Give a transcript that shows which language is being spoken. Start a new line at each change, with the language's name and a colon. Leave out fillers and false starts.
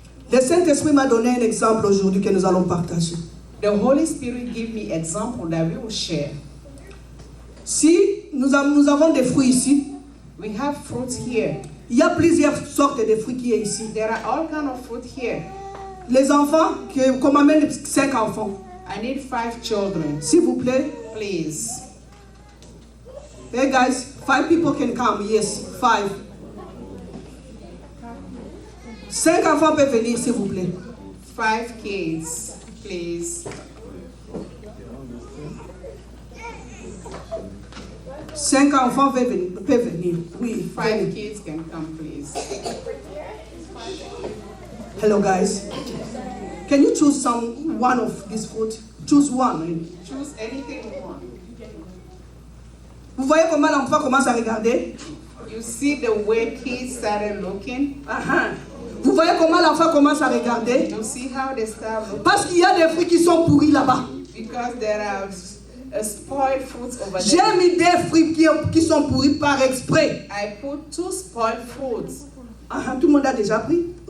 French: Le Saint-Esprit m'a donné un exemple aujourd'hui que nous allons partager.
English: The Holy Spirit give me example that we will share.
French: Si nous avons des fruits ici,
English: We have fruits here.
French: il y a plusieurs sortes de fruits qui sont ici.
English: There are all kind of fruit here.
French: Les enfants, qu'on m'amène 5 enfants,
English: I need 5 children,
French: s'il vous plaît.
English: please. Hey guys, 5 people can come. Yes, 5.
French: 5 enfants peuvent venir, s'il vous plaît.
English: 5 kids, please.
French: 5 enfants peuvent venir. Oui.
English: 5 kids can come, please. Hello guys. Can you choose one of this food? Choose one. Choose anything you want.
French: Vous voyez comment l'enfant commence à regarder?
English: You see the way kids started looking?
French: Vous voyez comment l'enfant commence à regarder?
English: You see how they start looking?
French: Parce qu'il y a des fruits qui sont pourris là-bas.
English: Because there are spoiled fruits over
French: J'ai
English: there.
French: mis des fruits qui sont pourris par exprès.
English: I put 2 spoiled fruits.
French: Tout le monde a déjà pris?